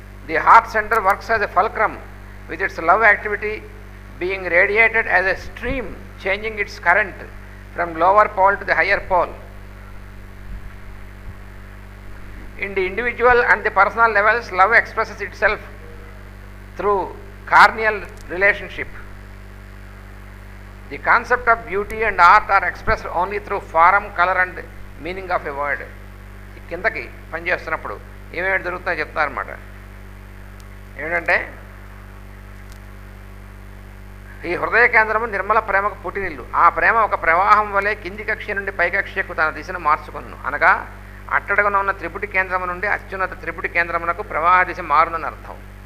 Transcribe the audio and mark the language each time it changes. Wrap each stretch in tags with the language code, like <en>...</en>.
<en>The heart centre works as a fulcrum with its love activity being radiated as a stream changing its current from lower pole to the higher pole. In the individual and the personal levels, love expresses itself through carnal relationship. The concept of beauty and art are expressed only through form, color and meaning of a word.</en> <te>కిందకి పనిచేస్తున్నప్పుడు ఏమేమి జరుగుతుందో చెప్తారన్నమాట. ఏమిటంటే ఈ హృదయ కేంద్రము నిర్మల ప్రేమకు పుట్టినిల్లు. ఆ ప్రేమ ఒక ప్రవాహం వలె కింది కక్ష నుండి పై కక్షకు తన దిశను మార్చుకొను. అనగా అట్టడుగున ఉన్న త్రిపుటి కేంద్రము నుండి అత్యున్నత త్రిపుటి కేంద్రమునకు ప్రవాహ దిశ మారునని అర్థం.</te>